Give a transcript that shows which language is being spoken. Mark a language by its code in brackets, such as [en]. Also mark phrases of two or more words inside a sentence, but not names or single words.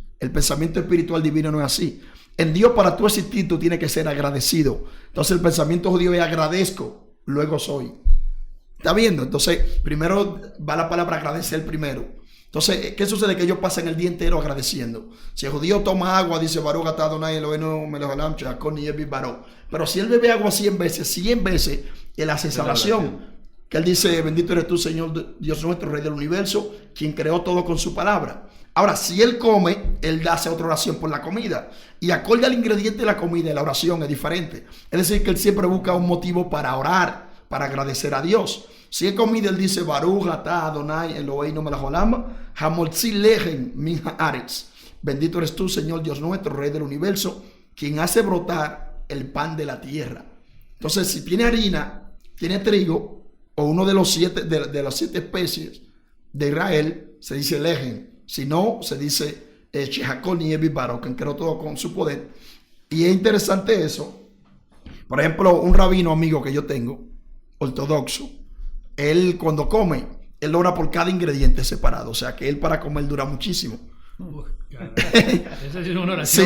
[es] El pensamiento espiritual divino no es así. En Dios, para tú existir, tú tienes que ser agradecido. Entonces el pensamiento judío es agradezco, luego soy. ¿Está viendo? Entonces primero va la palabra agradecer primero. Entonces, ¿qué sucede? Que ellos pasan el día entero agradeciendo. Si el judío toma agua, dice [he] ברוך אתה אדוני אלוהינו מלך העולם שהכל נהיה בדברו. [es] Pero si él bebe agua 100 veces, él hace esa oración. Que él dice, bendito eres tú, Señor Dios nuestro, Rey del universo, quien creó todo con su palabra. Ahora, si él come, él hace otra oración por la comida. Y acorde al ingrediente de la comida, la oración es diferente. Es decir, que él siempre busca un motivo para orar, para agradecer a Dios. Si es comida, él dice, [he] ברוך אתה אדוני אלוהינו מלך העולם המוציא לחם מן הארץ. [es] Bendito eres tú, Señor Dios nuestro, Rey del universo, quien hace brotar el pan de la tierra. Entonces, si tiene harina, tiene trigo, o uno de los de las 7 especies de Israel, se dice lechem. Si no, se dice [he] שהכל נהיה בדברו, [es] que creó todo con su poder. Y es interesante eso. Por ejemplo, un rabino amigo que yo tengo, ortodoxo, él cuando come, él ora por cada ingrediente separado. O sea que él para comer dura muchísimo. Esa es una oración